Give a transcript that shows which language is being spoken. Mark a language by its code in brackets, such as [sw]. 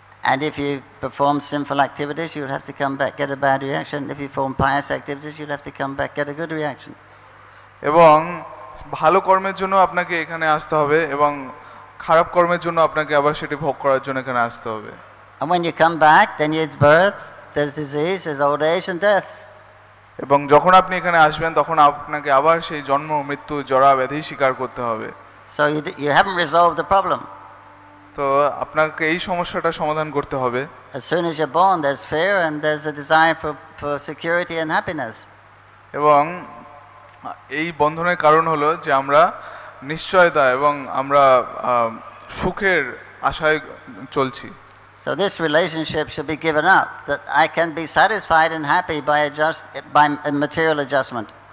[en] And if you perform sinful activities, you'll have to come back, get a bad reaction. If you perform pious activities, you'll have to come back, get a good reaction. [bn] এবং ভালো কর্মের জন্য আপনাকে এখানে আসতে হবে, এবং খারাপ কর্মের জন্য আপনাকে আবার সেটি ভোগ করার জন্য এখানে আসতে হবে। [en] And when you come back, then there's birth, there's disease, there's old age and death. [bn] এবং যখন আপনি এখানে আসবেন, তখন আপনাকে আবার সেই জন্ম, মৃত্যু, জরা ব্যাধি স্বীকার করতে হবে। [en] So you haven't resolved the problem. [bn] তো আপনাকে এই সমস্যাটা সমাধান করতে হবে। [en] As soon as you're born, there's fear and there's a desire for security and happiness. [bn] এবং এই বন্ধনের কারণ হলো যে আমরা নিশ্চয়তা এবং আমরা সুখের আশায় চলছি। [en] So this relationship should be given up, that I can be satisfied and happy by material adjustment.